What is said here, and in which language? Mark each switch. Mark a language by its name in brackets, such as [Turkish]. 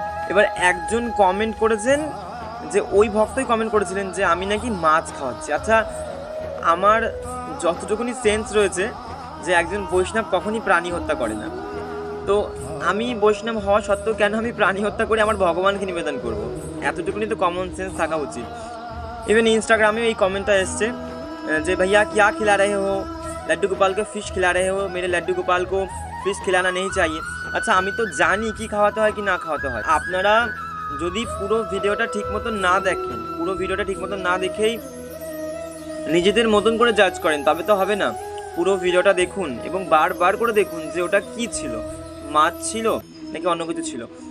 [Bangla] এবার একজন কমেন্ট করেছেন, যে ওই ভক্তই কমেন্ট করেছিলেন যে আমি নাকি মাছ খাওয়াচ্ছি। আচ্ছা, আমার যতটুকুনি সেন্স রয়েছে যে একজন বৈষ্ণব কখনই প্রাণী হত্যা করে না, তো আমি বৈষ্ণব হওয়া সত্ত্বেও কেন আমি প্রাণী হত্যা করে আমার ভগবানকে নিবেদন করব? এতটুকুনি তো কমন সেন্স থাকা উচিত। [Hindi] इवन इंस्टाग्राम में ये कमेंट एसছে যে भैया क्या खिला रहे हो, लड्डू गोपाल को फिश खिला रहे हो, मेरे लड्डू गोपाल को फिश खिलाना नहीं चाहिए। [Bangla] আচ্ছা, আমি তো জানি কি খাওয়াতে হয় কি না খাওয়াতে হয়। আপনারা যদি পুরো ভিডিওটা ঠিক মতো না দেখেন, পুরো ভিডিওটা ঠিক মতো না দেখেই নিজেদের মতন করে জাজ করেন, তবে তো হবে না। পুরো ভিডিওটা দেখুন এবং বারবার করে দেখুন যে ওটা কি ছিল, মাছ ছিল নাকি অন্য কিছু ছিল।